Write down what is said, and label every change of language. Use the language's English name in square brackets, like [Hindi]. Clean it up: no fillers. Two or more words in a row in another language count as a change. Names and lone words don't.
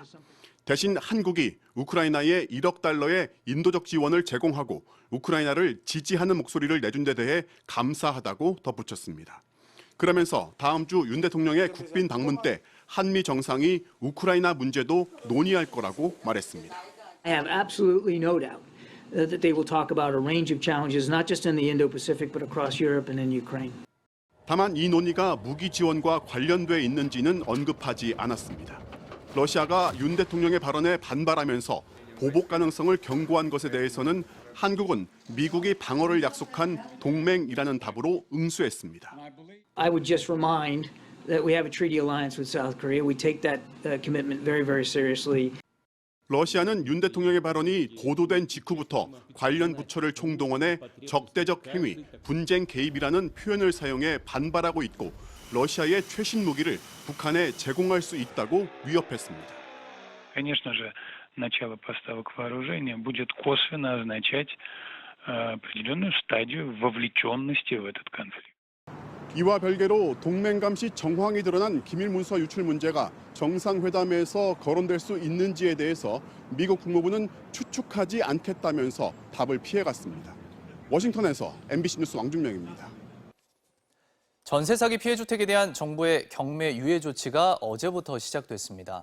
[Korean] 대신 한국이 우크라이나에 1억 달러의 인도적 지원을 제공하고 우크라이나를 지지하는 목소리를 내준 데 대해 감사하다고 덧붙였습니다. 그러면서 다음 주 윤 대통령의 국빈 방문 때 한미 정상이 우크라이나 문제도 논의할 거라고 말했습니다. [English] I have absolutely no doubt that they will talk about a range of challenges, not just in the Indo-Pacific, but across Europe and in Ukraine. [Korean] 다만 이 논의가 무기 지원과 관련돼 있는지는 언급하지 않았습니다. 러시아가 윤 대통령의 발언에 반발하면서 보복 가능성을 경고한 것에 대해서는 한국은 미국이 방어를 약속한 동맹이라는 답으로 응수했습니다. [English] I would just remind that we have a treaty alliance with South Korea. We take that commitment very, very seriously. [Korean] 러시아는 윤 대통령의 발언이 보도된 직후부터 관련 부처를 총동원해 적대적 행위, 분쟁 개입이라는 표현을 사용해 반발하고 있고 러시아의 최신 무기를 북한에 제공할 수 있다고 위협했습니다. [Russian] Конечно же, начало поставок вооружения будет косвенно означать определенную стадию вовлеченности в этот конфликт. [Korean] 이와 별개로 동맹 감시 정황이 드러난 기밀 문서 유출 문제가 정상회담에서 거론될 수 있는지에 대해서 미국 국무부는 추측하지 않겠다면서 답을 피해갔습니다. 워싱턴에서 MBC 뉴스 왕준명입니다. 전세 사기 피해 주택에 대한 정부의 경매 유예 조치가 어제부터 시작됐습니다.